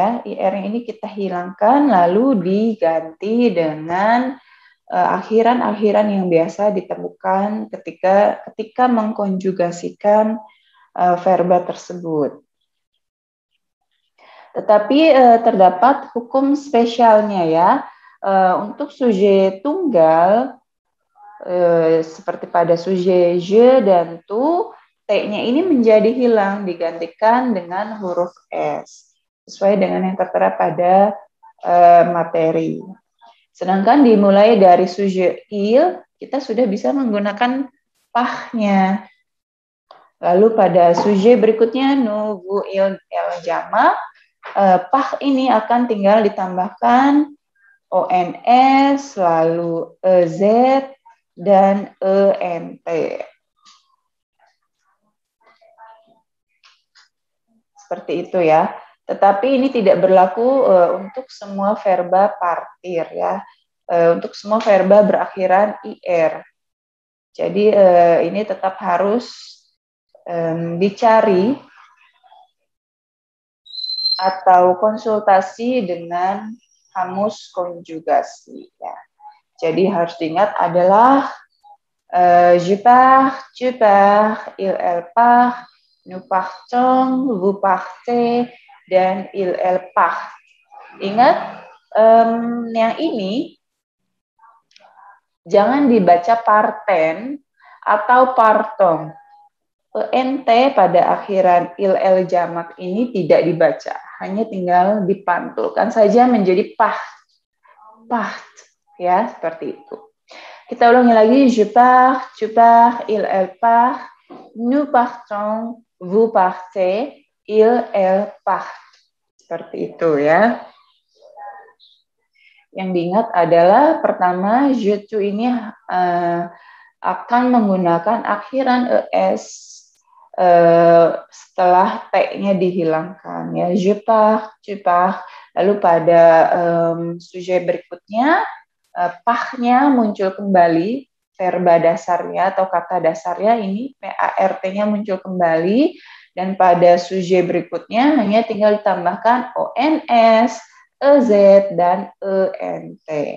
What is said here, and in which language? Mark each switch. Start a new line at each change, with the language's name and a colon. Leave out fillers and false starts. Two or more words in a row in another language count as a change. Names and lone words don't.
Indonesian: IR-nya ini kita hilangkan lalu diganti dengan akhiran-akhiran yang biasa ditemukan ketika mengkonjugasikan verba tersebut. Tetapi terdapat hukum spesialnya ya. Untuk sujet tunggal seperti pada sujet je dan tu, T-nya ini menjadi hilang, digantikan dengan huruf S, sesuai dengan yang tertera pada materi. Sedangkan dimulai dari sujet il, kita sudah bisa menggunakan pah-nya. Lalu pada sujet berikutnya,
French: nous, vous, il, elle,
Indonesian: jamak, pah ini akan tinggal ditambahkan ONS, lalu EZ, dan ENT. Seperti itu ya. Tetapi ini tidak berlaku untuk semua verba partir ya. Untuk semua verba berakhiran IR. Jadi ini tetap harus dicari atau konsultasi dengan kamus konjugasi ya. Jadi harus diingat adalah
French: je pars, tu pars, il, elle part, nous partons, vous partez,
Indonesian: dan
French: il, elle part.
Indonesian: Ingat, yang ini jangan dibaca parten atau partong. ENT pada akhiran il jamak ini tidak dibaca, hanya tinggal dipantulkan saja menjadi paht, ya seperti itu. Kita ulangi lagi,
French: je pars, tu pars, il part, nous partons, vous partez, il part.
Indonesian: Seperti itu ya. Yang diingat adalah pertama,
French: je tu
Indonesian: ini akan menggunakan akhiran es setelah T-nya dihilangkan ya.
French: Je pars, tu pars.
Indonesian: Lalu pada sujet berikutnya pah-nya muncul kembali, verba dasarnya atau kata dasarnya ini PART-nya muncul kembali, dan pada sujet berikutnya hanya tinggal ditambahkan ONS, EZ, dan ENT.